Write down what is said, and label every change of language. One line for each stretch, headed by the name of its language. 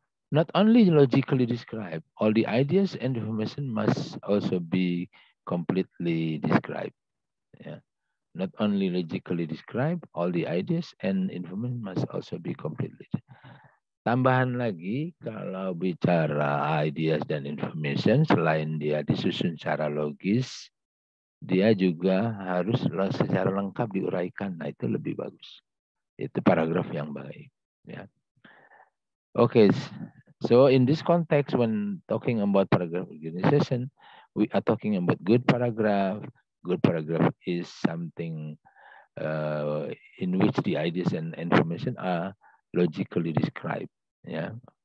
English: Not only logically described, all the ideas and information must also be completely described. Yeah. Not only logically described, all the ideas and information must also be completely.
Indonesian: Tambahan lagi, kalau bicara ideas dan information, selain dia disusun secara logis, dia juga harus secara lengkap diuraikan. Nah, itu lebih bagus. Itu paragraf yang baik. Ya.
English: Okay, so in this context, when talking about paragraph organization, we are talking about good paragraph. Good paragraph is something in which the ideas and information are logically described. Yeah.